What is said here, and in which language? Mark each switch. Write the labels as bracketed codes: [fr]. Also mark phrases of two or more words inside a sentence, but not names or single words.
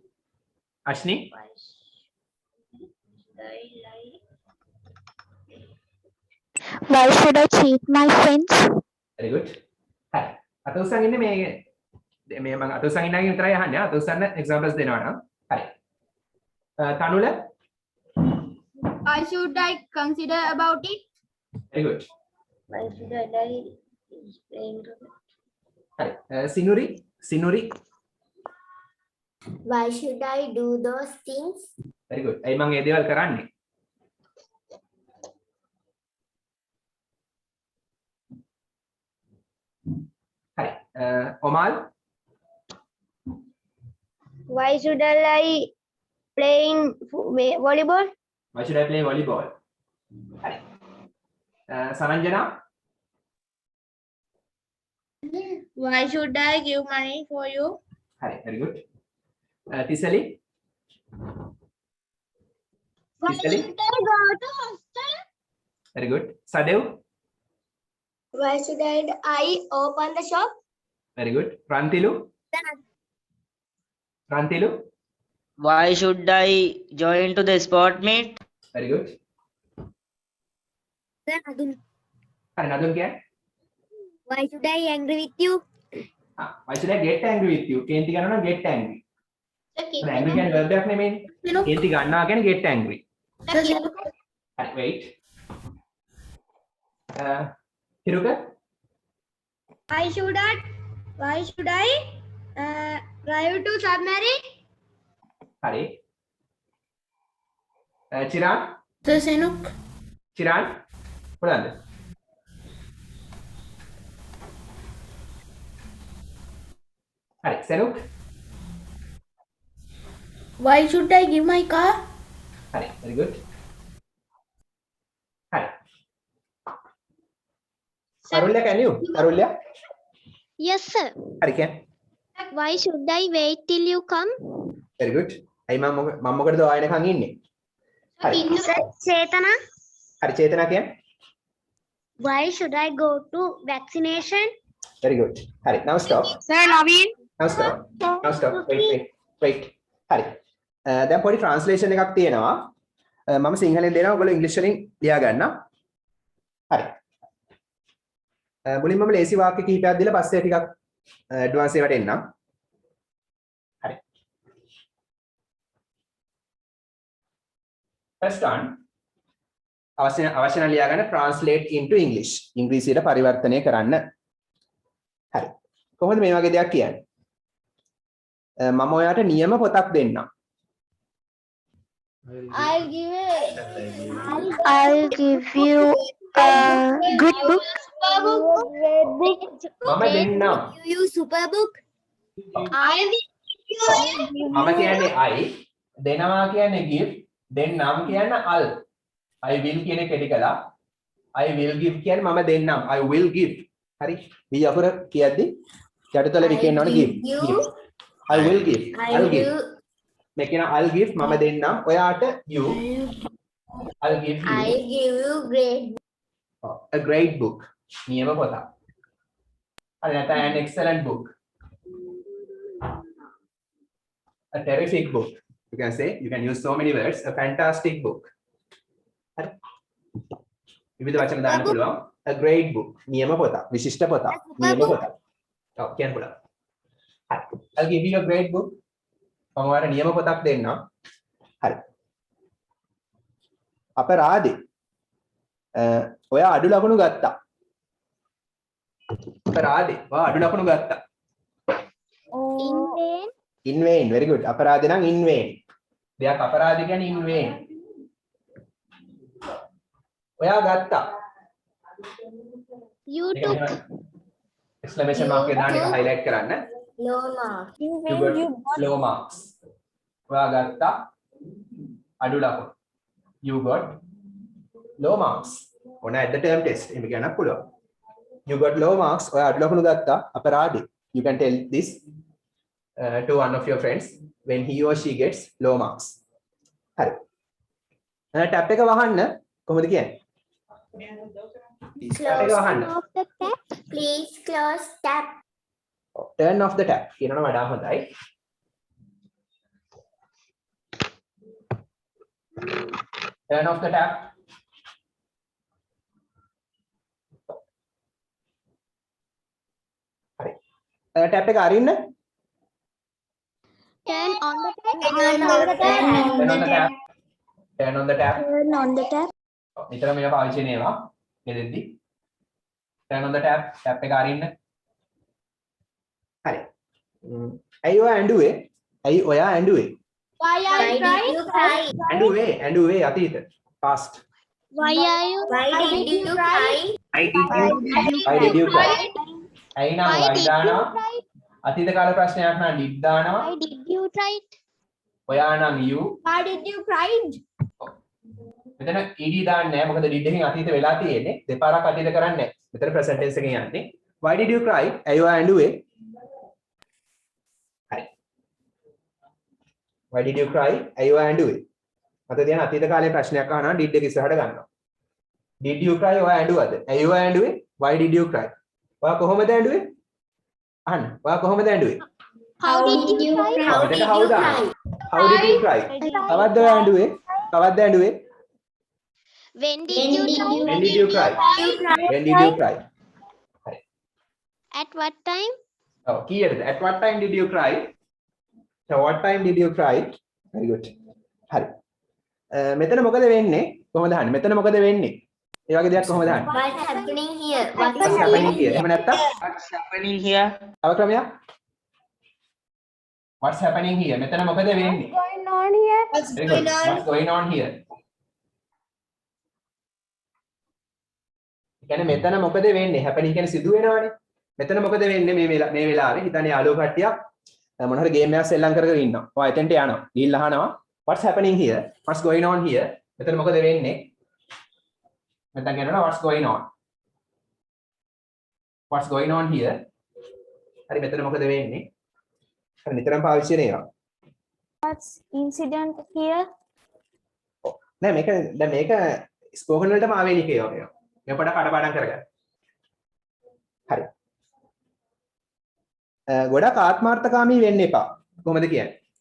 [en] Why should I cheat my friends? Very good. [si] Hari. අත උස්සන් ඉන්නේ මේ මම අත උස්සන් ඉන්නගෙන් විතරයි අහන්නේ. අත උස්සන්න examples දෙනවා නම්. හරි. තනුල. [en] Why should I consider about it? Very good. Why should I lie? Explain to me. [si] හරි. සිනුරි සිනුරි. [en] Why should I do those things? very good. [si] ඇයි මම ඒ දේවල් කරන්නේ? හරි. ඔමාල් [en] Why should I playing volleyball? why should I play volleyball? [si] හරි. සරංජනා [en] Why should I give money for you? හරි. very good. [si] තිසලි තිසලි [en] I go to hostel? very good. සඩෙව් Why should I open the shop? very good. [si] රන්තිලු රන්තිලු [en] Why should I join to the sport meet? very good. [si] හරි නදුන් කියන්නේ [en] Why should I angry with you? why should I get angry with you? [si] කේන්ති ගන්නවා නම් [en] get angry. [si] angry කියන්නේ verb එකක් නෙමෙයිනේ. කේන්ති ගන්නවා කියන්නේ [en] get angry. [si] හරි wait. හිරුක [en] Why should I drive to submarine? [si] හරි. චිරාන් [en] Sir Senuk. [si] චිරාන් පුළුවන්ද? හරි සෙනුක් [en] Why should I give my car? හරි very good. [si] හරි. [en] තරුල්‍ය can you? [si] තරුල්‍ය [en] Yes, sir. [si] හරි කියන්නේ. [en] Why should I wait till you come? very good. [si] අයි මම මොකටද ඔයාලනකන් ඉන්නේ? හරි. Chetana. හරි චේතනා කියන්නේ. [en] Why should I go to vaccination? very good. හරි now stop. Sir Naveen. now stop. now stop. wait. [si] හරි. දැන් පොඩි translation එකක් තියෙනවා. මම සිංහලෙන් දෙනවා ඔයගොල්ලෝ ඉංග්‍රීසි වලින් ලියා ගන්න. හරි. මුලින්ම මම ලේසි වාක්‍ය කිහිපයක් දීලා පස්සේ ටිකක් ඇඩ්වාන්ස් ඒවට එන්නම්. හරි. [en] first one [si] අවශ්‍ය නම් ලියා ගන්න [en] translate into English. [si] ඉංග්‍රීසියට පරිවර්තනය කරන්න. හරි. කොහොමද මේ වගේ දෙයක් කියන්නේ? මම ඔයාට නියම පොතක් දෙන්නම්. [en] I'll give I'll give you a good book. [si] මම දෙන්නම්. [en] you super book. [si] මම කියන්නේ I දෙනවා කියන්නේ give දෙන්නම් කියන්නේ al. [en] I will [si] කියන එක එඩි කළා. [en] I will give [si] කියන්නේ මම දෙන්නම්. [en] I will give. [si] හරි. මේ අකුර කියද්දි යටිතල විකේනවනේ [en] give. give. I will give. I'll give. [si] මේ කියන [en] I'll give [si] මම දෙන්නම්. ඔයාට you. [en] I'll give you I'll give you great. a great book. [si] නියම පොතක්. හරි නැත්නම් [en] an excellent book. A terrific book. You can say, you can use so many words. A fantastic book. [si] හරි. විවිධ වචන දාන්න පුළුවන්. [en] A great book. [si] නියම පොතක්. විශිෂ්ට පොතක්. නියම පොතක්. ඔව් කියන්න පුළුවන්. හරි. [en] I'll give you a great book. [si] මම ඔයාලට නියම පොතක් දෙන්නම්. හරි. අපරාධේ. ඔයා අඩු ලකුණු ගත්තා. අපරාධේ. ඔයා අඩු ලකුණු ගත්තා. [en] In vain. in vain. very good. [si] අපරාධේ නම් [en] in vain. [si] දෙයක් අපරාධ කියන්නේ [en] in vain. [si] ඔයා ගත්තා. [en] You took. exclamation mark [si] එක දාන්න එක highlight කරන්න. [en] Low mark. you got low marks. [si] ඔයා ගත්තා අඩු ලකුණු. [en] you got low marks. on at the term test [si] එහෙම කියන්නත් පුළුවන්. [en] you got low marks. [si] ඔයා අඩු ලකුණු ගත්තා අපරාධේ. [en] you can tell this to one of your friends when he or she gets low marks. [si] හරි. ටැප් එක වහන්න කොහොමද කියන්නේ? ටැප් එක වහන්න. [en] Off the tap. Please close tap. turn off the tap [si] කියනවා වඩා හොඳයි. [en] turn off the tap. [si] හරි. ටැප් එක අරින්න. [en] Turn on the tap. Turn on the tap. turn on the tap. turn on the tap. Turn on the tap. [si] නිතරම මේවා පාවිච්චි වෙනවා ගෙදෙද්දි. [en] turn on the tap. [si] ටැප් එක අරින්න. හරි. ඇයි ඔයා ඇඬුවේ? ඇයි ඔයා ඇඬුවේ? [en] Why Why are you did crying? you cry? [si] ඇඬුවේ අතීත. [en] past. Why are you Why did you cry? Why did you cry? ඇයි නම් Why why did you [si] දානවා? [en] cry? [si] අතීත කාල ප්‍රශ්නයක් නම් did දානවා. [en] Why did you try it? [si] ඔයා නම් you. [en] Why did you cry? [si] මෙතන ed දාන්නේ නැහැ. මොකද did එකෙන් අතීත වෙලා තියෙන්නේ. දෙපාරක් අතීත කරන්නේ නැහැ. මෙතන [en] present tense [si] එකෙන් යන්නේ. [en] Why did you cry? [si] ඇයි ඔයා ඇඬුවේ? හරි. [en] Why did you cry? [si] ඇයි ඔයා ඇඬුවේ? මත තියන අතීත කාලේ ප්‍රශ්නයක් අහනවා did එක ඉස්සරහට ගන්නවා. [en] Did you cry? [si] ඔයා ඇඬුවද? ඇයි ඔයා ඇඬුවේ? [en] Why did you cry? [si] ඔයා කොහොමද ඇඬුවේ? අහන්න. ඔයා කොහොමද ඇඬුවේ? [en] How did you cry? How did you cry? How did you cry? [si] කවද්ද ඔයා ඇඬුවේ? කවද්ද ඇඬුවේ? [en] When did you try? When did you cry? When did you cry? At what time? Oh, කීයටද? At what time did you cry? So what time did you cry? Very good. [si] හරි. මෙතන මොකද වෙන්නේ? කොහොමද අහන්නේ? මෙතන මොකද වෙන්නේ? ඒ වගේ දෙයක් කොහොමද අහන්නේ? [en] What's happening here? What's happening here? [si] එහෙම නැත්තම් [en] What's happening here? [si] තව ක්‍රමයක්. [en] What's happening here? [si] මෙතන මොකද වෙන්නේ? [en] Going on here? Very good. What's going on here? [si] කියන්නේ මෙතන මොකද වෙන්නේ? happening කියන්නේ සිදු වෙනවනේ. මෙතන මොකද වෙන්නේ මේ වෙලාවේ? හිතන්නේ යාළුවෝ කට්ටියක් මොන හරි ගේම් එකක් සෙල්ලම් කරගෙන ඉන්නවා. ඔයා එතෙන්ට යනවා. ගිහිල්ලා අහනවා [en] what's happening here? What's going on here? [si] මෙතන මොකද වෙන්නේ? මෙතන කියනවා [en] what's going on? What's going on here? [si] හරි මෙතන මොකද වෙන්නේ? හරි නිතරම පාවිච්චි කරන ඒවා. [en] What's incident here? [si] නෑ මේක දැන් මේක ස්පෝකන් වලටම ආවේනික ඒවා මේවා. මේ පොඩක් කඩපාඩම් කරගන්න. හරි. ගොඩක් ආත්මార్థකාමී වෙන්න එපා. කොහොමද කියන්නේ?